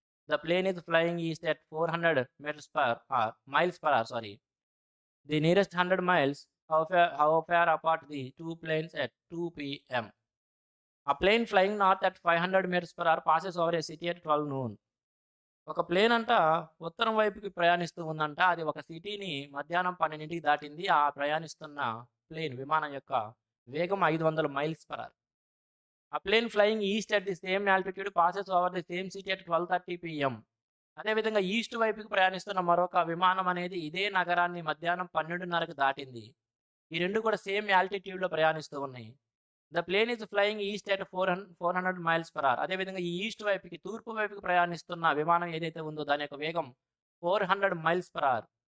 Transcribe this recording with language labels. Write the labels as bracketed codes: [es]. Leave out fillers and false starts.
[en] The plane is flying east at 400 miles per hour. Sorry. The nearest 100 miles, how far apart the two planes at 2 p.m. A plane flying north at 500 meters per hour passes over a city at 12 noon. [te] ఒక plane అంట ఉత్తరం వైపుకి ప్రయాణిస్తూ ఉందంట. అది ఒక సిటీని మధ్యాహ్నం 12కి దాటింది. ఆ ప్రయాణిస్తున్న విమానం యొక్క వేగం 500 miles per hour. A plane flying east at the same altitude passes over the same city at 12:30 p.m. అదేవిధంగా ఈస్ట్ వైపుకి ప్రయాణిస్తున్న మరొక విమానం అనేది ఇదే నగరాన్ని మధ్యాహ్నం 12:30కి దాటింది. ఈ రెండు కూడా సేమ్ ఆల్టిట్యూడ్లో ప్రయాణిస్తూ ఉన్నాయి. [en] The plane is flying east at 400 miles per hour. [te] అదేవిధంగా ఈ ఈస్ట్ వైపుకి తూర్పు వైపుకి ప్రయాణిస్తున్న విమానం ఏదైతే ఉందో దాని యొక్క వేగం 400 మైల్స్ పర్ అవర్.